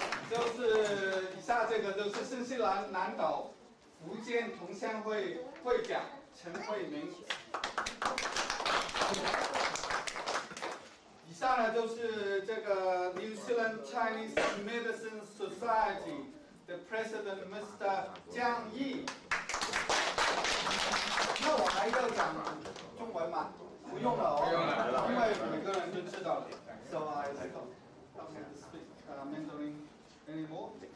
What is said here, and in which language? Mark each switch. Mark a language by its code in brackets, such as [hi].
[zh] 就是以下这个就是新西兰南岛福建同乡会会长陈慧明。以下呢就是这个 [en] New Zealand Chinese Medicine Society, the President, Mr. [zh] 江毅。那我还要讲中文吗？不用了因为每个人都知道了。 [en] So I don't have to speak Mandarin anymore.